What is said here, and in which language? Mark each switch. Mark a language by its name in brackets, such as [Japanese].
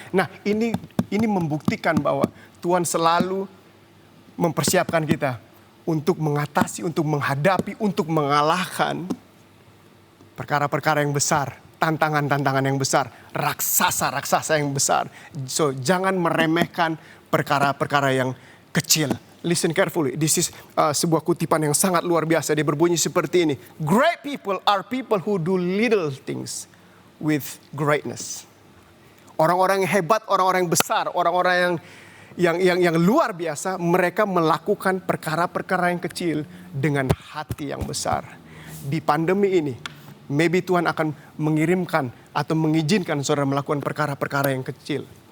[Indonesian] Nah, ini membuktikan bahwa Tuhan selalu mempersiapkan kita untuk mengatasi, untuk menghadapi, untuk mengalahkan perkara-perkara yang besar, tantangan-tantangan yang besar, raksasa-raksasa yang besar. So, jangan meremehkan perkara-perkara yang kecil. [English] Listen carefully. This is [Indonesian] sebuah kutipan yang sangat luar biasa. Dia berbunyi seperti ini. [English] Great people are people who do little things with greatness. [Indonesian] Orang-orang yang hebat, orang-orang yang besar, orang-orang yang luar biasa, mereka melakukan perkara-perkara yang kecil dengan hati yang besar. Di pandemi ini, maybe Tuhan akan mengirimkan atau mengizinkan saudara melakukan perkara-perkara yang kecil.